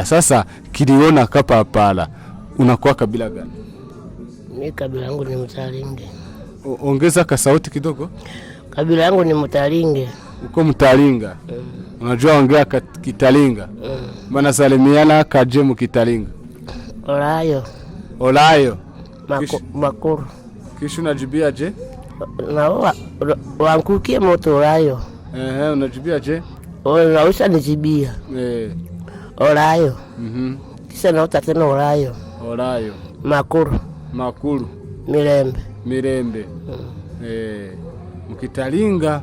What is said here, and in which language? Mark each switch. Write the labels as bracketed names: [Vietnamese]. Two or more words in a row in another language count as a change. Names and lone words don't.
[Swahili] Sasa Kiliona Kapapala. Unakuwa kabila gani? Mimi kabila yangu ni Mtalinge. Ongeza ka sauti kidogo. Kabila yangu ni Mtalinge. Uko Mtalinga? Unajua ongea Kitalinga? Bana salimiana kaje mu Kitalinga? Olayo. Makuru. Kisha unajibia je? [Talinga-Bwisi] Na wankukie moto Olayo. [Swahili] Unajibia je? Unaweza nijibia. Olayo. Kisha naota tena Olayo. Makuru. Mirembe. Mkitalinga.